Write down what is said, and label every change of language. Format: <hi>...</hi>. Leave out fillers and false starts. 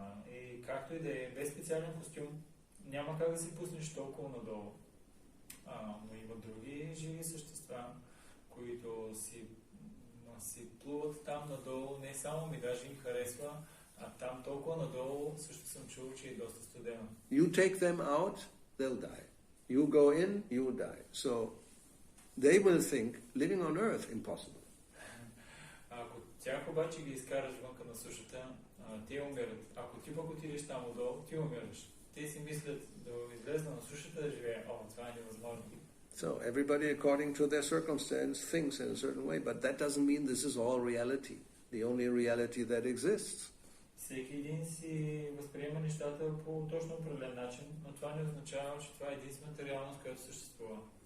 <bg>И както и да е, без специален костюм, няма как да си пуснеш толкова надолу. Но има други живи същества, които си плуват там надолу, не само ми даже им харесва, а там толкова надолу също съм чул, че е доста студено.</bg> <en>You take them out, they'll die. You go in, you will die. So they will think living on earth impossible.</en> <bg>Ако тях обаче ги изкараш вънка на сушата, те умират. Ако ти пък отидеш там отдолу, ти умираш. Те си мислят да излезна на сушата да живее. Това е невъзможно.</bg> <en>So everybody according to their circumstance thinks in a certain way, but that doesn't mean this is all reality. The only reality that exists.</en> <bg>Всеки един си възприема нещата по точно определен начин, но това не означава, че това е единствената реалност, която съществува.</bg>